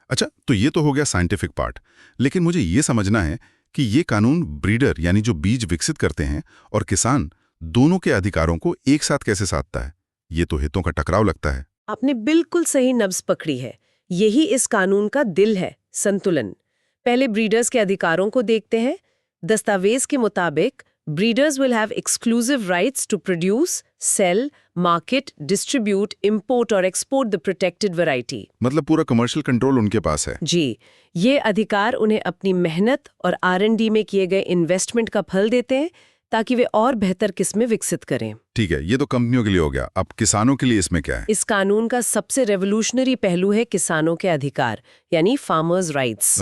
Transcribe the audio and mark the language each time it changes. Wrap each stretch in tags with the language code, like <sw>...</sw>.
<hi>अच्छा, तो ये तो हो गया साइंटिफिक पार्ट, लेकिन मुझे ये समझना है कि ये कानून ब्रीडर यानी जो बीज विकसित करते हैं और किसान दोनों के अधिकारों को एक साथ कैसे साधता है? ये तो हितों का टकराव लगता है। आपने बिल्कुल सही नब्ज पकड़ी है। यही इस कानून का दिल है, संतुलन। पहले ब्रीडर्स के अधिकारों को देखते हैं। दस्तावेज के मुताबिक</hi> <en>breeders will have exclusive rights to produce, sell, market, distribute, import or export the protected variety.</en> <hi>मतलब पूरा कमर्शियल कंट्रोल उनके पास है। जी, ये अधिकार उन्हें अपनी मेहनत और R&D में किए गए इन्वेस्टमेंट का फल देते हैं ताकि वे और बेहतर किस्में विकसित करें। ठीक है, ये तो कंपनियों के लिए हो गया। अब किसानों के लिए इसमें क्या है? इस कानून का सबसे रेवोल्यूशनरी पहलू है किसानों के अधिकार, यानी फार्मर्स राइट्स।</hi>